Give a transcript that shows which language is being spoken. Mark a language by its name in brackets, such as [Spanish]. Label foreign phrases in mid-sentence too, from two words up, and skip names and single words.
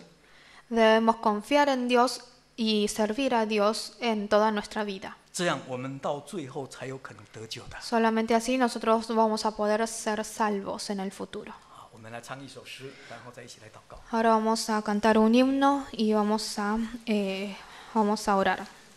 [Spanish] Debemos confiar en Dios y servir a Dios en toda nuestra vida. [Chinese] 这样我们到最后才有可能得救的。 [Spanish] Solamente así nosotros vamos a poder ser salvos en el futuro. [Chinese] 好，我们来唱一首诗，然后再一起来祷告。 [Spanish] Ahora vamos a cantar un himno y vamos a orar.